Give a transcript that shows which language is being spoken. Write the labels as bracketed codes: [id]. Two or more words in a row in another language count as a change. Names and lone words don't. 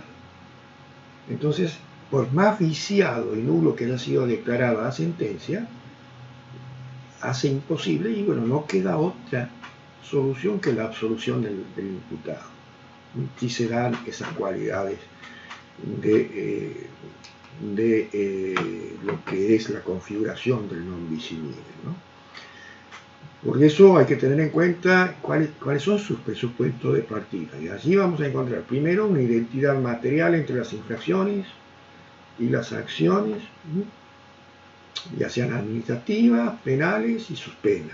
[es] Entonces, por más viciado y nulo que haya sido declarada la sentencia, hace imposible, y bueno, no queda otra solución que la absolución del imputado. Y se dan esas cualidades de lo que es la configuración del [la] non bis in idem, [es] ¿no? Por eso hay que tener en cuenta cuáles son sus presupuestos de partida. Y allí vamos a encontrar primero una identidad material entre las infracciones y las acciones, ya sean administrativas, penales y sus penas.